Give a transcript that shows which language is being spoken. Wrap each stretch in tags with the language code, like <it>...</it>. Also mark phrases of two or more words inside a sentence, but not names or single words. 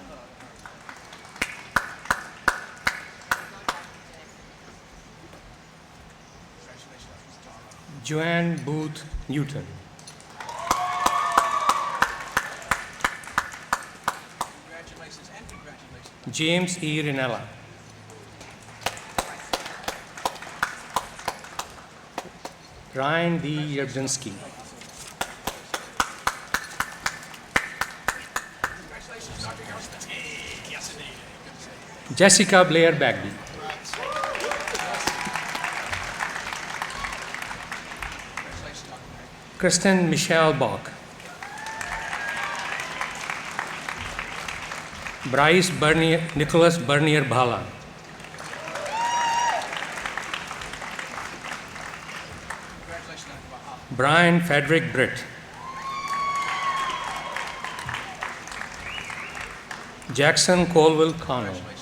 <en>Joanne Booth Newton. James E. Rinella. Ryan D. Yabzinski. Jessica Blair Bagby. Kristen Michelle Bach. Bryce Bernier, Nicholas Bernier Bhala. Brian Frederick Britt. Jackson Colville Connell.</en>